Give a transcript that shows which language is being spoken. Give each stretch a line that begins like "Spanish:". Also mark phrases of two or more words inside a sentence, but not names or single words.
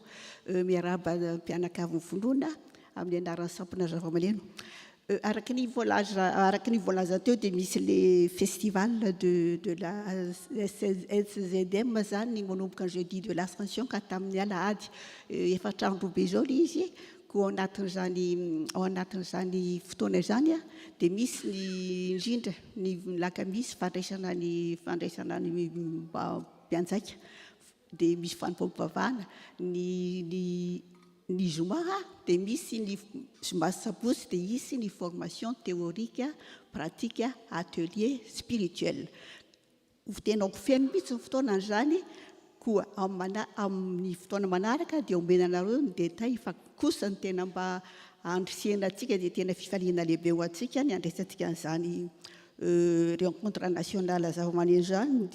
Malagasy: Miarahaba mpianakavy mivonoana amin'ny anaran'ny sampona zava-maneno. Araky ny voalaza teo dia misy le festival de la SZM zany manomboka ny
French: jeudi de l'Ascension
Malagasy: ka tamin'ny alahady efatra andro be izao ilay izy. Ko ao anatin'izany fotoana izany dia misy ny indrindra ny lakamisy fandraisana ny mpianjaika, dia misy fanompam-pivavahana. Ny zoma dia misy ny zoma sabosy dia misy ny
French: formation théorique, pratique, atelier spirituel.
Malagasy: Tena feno mihitsy ny fotoana izany. Koa amin'ny fotoana manaraka dia omenanareo ny detay fa kosa ny tena mba andrisihana antsika dia tena fifaliana lehibe ho antsika ny andraisantsika an'izany
French: rencontre nationale
Malagasy: zava-maneno zany.